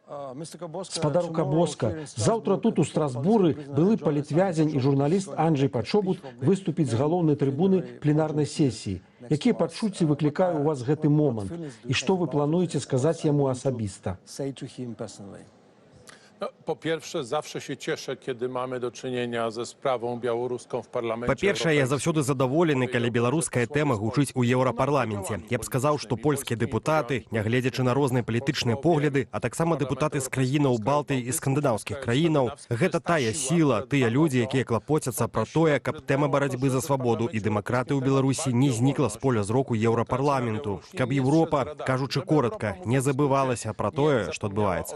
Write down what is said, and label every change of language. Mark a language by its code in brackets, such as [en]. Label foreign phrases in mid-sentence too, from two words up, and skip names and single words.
[be] Спадару Кабоска, заўтра тут у Страсбуры былы палітвязень і журналіст Анджэй Пачобут выступіць з галоўнай трыбуны пленарнай сесіі. Якія пачуцці выклікае ў вас гэты момант? І што вы плануеце сказаць яму асабіста? [pl] Po pierwsze, zawsze się cieszę, kiedy mamy do czynienia ze sprawą białoruską w parlamencie. [be] Па-першае, я заўсёды задаволены, калі беларуская тэма гучыць у еўрапарламенце. Я б сказаў, што польскія дэпутаты, нягледзячы на розныя палітычныя погляды, а таксама дэпутаты з краінаў Балтыі і скандынаўскіх краінаў, гэта тая сіла, тыя людзі, якія клапоцяцца пра тое, каб тэма барацьбы за свабоду і дэмакраты ў Беларусі не знікла з поля зроку еўрапарламенту, каб Еўропа, кажучы коротка, не забывалася пра тое, што адбываецца.